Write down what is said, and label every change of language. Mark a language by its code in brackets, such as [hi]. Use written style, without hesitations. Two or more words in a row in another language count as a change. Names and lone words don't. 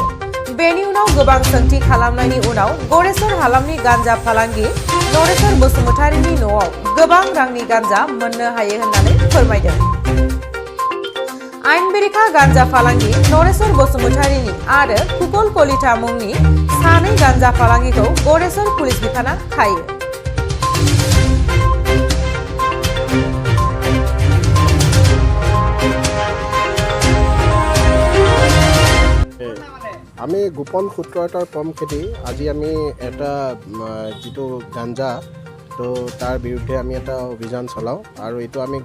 [brx] बेनि उनाव गोबां सोंथि खालामनायनि उनाव गरेसर हालामनि गांजा फालांगि नरेश्वर बसुमतारीनि न'आव गोबां रांनि गांजा मोननो हायो होननानै फोरमायदों। आइन बेरेखा गांजा फालांगि नरेश्वर बसुमतारीनि आरो कुकल कलिता मुंनि सानै गांजा फालांगिखौ गरेसर पुलिस बिफाना खायो। [as] আমি গোপন সূত্র এটাৰ পম খেদি আজি আমি এটা যিটো গাঞ্জা তো তাৰ বিৰুদ্ধে আমি এটা অভিযান চলাওঁ আৰু এইটো আমি